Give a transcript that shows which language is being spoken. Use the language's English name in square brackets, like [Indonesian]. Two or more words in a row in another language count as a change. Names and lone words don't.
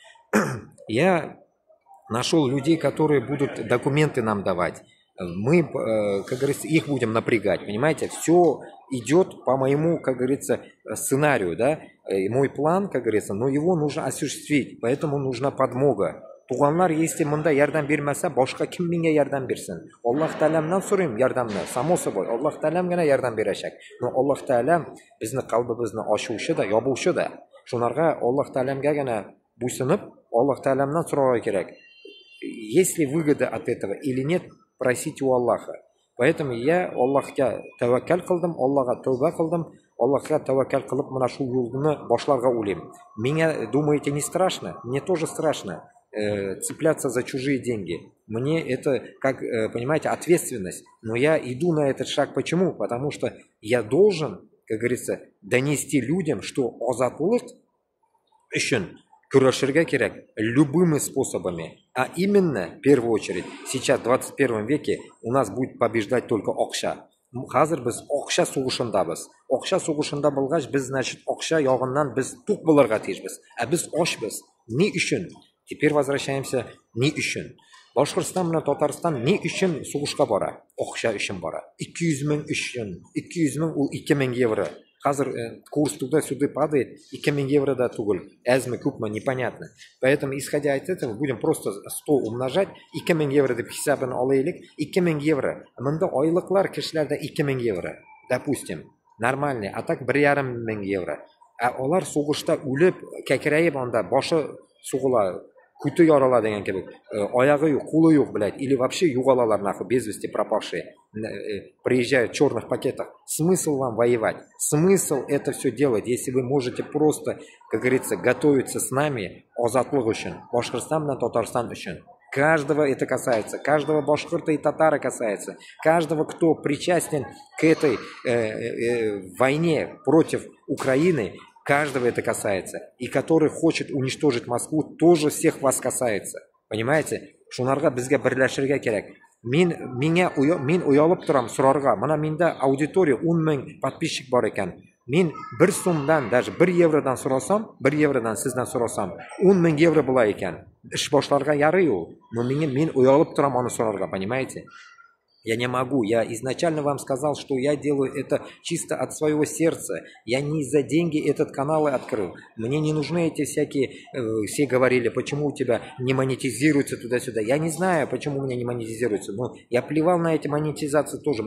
[Russian] Я нашел людей, которые будут документы нам давать. Мы, как говорится, их будем напрягать, понимаете? Все идет по моему, как говорится, сценарию, да? И мой план, как говорится, но его нужно осуществить, поэтому нужна подмога. [Tatar] Туганлар, если мында ярдәм бирмәсә, башка кем миңа ярдәм бирсен? Аллаһ Тәгаләмнән сорыйм ярдәмне, [Russian] само собой. [Tatar] Аллаһ Тәгаләм генә ярдәм бирәчәк. Но Аллаһ Тәгаләм безне калбыбызны ачучы да, ябучы да. Шунарга Аллаһ Тәгаләмгә генә буйсынып, Аллаһ Тәгаләмнән сорарга кирәк. [Russian] Есть ли выгода от этого или нет, просите у Аллаха. Поэтому я [Tatar] Аллаһка тәвәккәл кылдым, Аллаһка тәүбә кылдым, Аллаһка тәвәккәл кылып мына шул юлны башларга уйлыйм. [Russian] Меня, думаете, не страшно? Мне тоже страшно цепляться за чужие деньги. Мне это, как, понимаете, ответственность. Но я иду на этот шаг. Почему? Потому что я должен, как говорится, донести людям, что [Tatar] азатлык үшін күрәшергә кирәк [Russian] любыми способами. А именно, в первую очередь, сейчас в 21 веке у нас будет побеждать только акча. [Tatar] Хәзер без акча сугышындабыз. Акча сугышында булгач, без, значит, акча ягыннан без тук булырга тиешбез. А без ашбыз. Ни өчен? [Russian] Теперь возвращаемся [Tatar] ни өчен. Башкортстан белән Татарстан ни өчен сугышка бара? Акча өчен бара. 200 мең өчен. 200 мең ул 2000 евро. [Russian] Хазер курс туда-сюда падает, и 2000 евро [Tatar] да тугul. Әзме, күпме, [Russian] непонятно. Поэтому, исходя из этого, будем просто 100 умножать, 2000 евро [Tatar] деп хисабын алайлык, [Russian] 2000 евро. [Tatar] Мында айлыклар кешеләрдә 2000 евро. [Russian] Допустим, нормальный, а так [Tatar] 1,5 мең евро. А алар сугышта үлеп, кәкрәеп анда башы сугыла, күте ярала дигән кебек, аягы юк, кулы юк, [Russian] блядь, или вообще югалалар нахуй, без вести пропавшие, приезжают в черных пакетах. Смысл вам воевать? Смысл это все делать, если вы можете просто, как говорится, готовиться с нами [Tatar] азатлык өчен, Башкортстан белән Татарстан өчен. [Russian] Каждого это касается, каждого башкорта и татара касается, каждого, кто причастен к этой войне против Украины, каждого это касается. И который хочет уничтожить Москву, тоже всех вас касается. Понимаете? [Tatar] Шунарга безгә берләшергә кирәк. Мин уялып торам сорарга. Мына миндә аудитория 10 мең подписчик бар икән. Мин 1 сумдан, даже 1 евродан сорасам, 1 евродан сездән сорасам, 10 мең евро була икән. Эш башларга ярый ул. Но мин уялып торам аны сорарга, [Russian] понимаете? Я не могу. Я изначально вам сказал, что я делаю это чисто от своего сердца. Я не за деньги этот канал открыл. Мне не нужны эти всякие... все говорили, почему у тебя не монетизируется туда-сюда. Я не знаю, почему у меня не монетизируется. Но я плевал на эти монетизации тоже.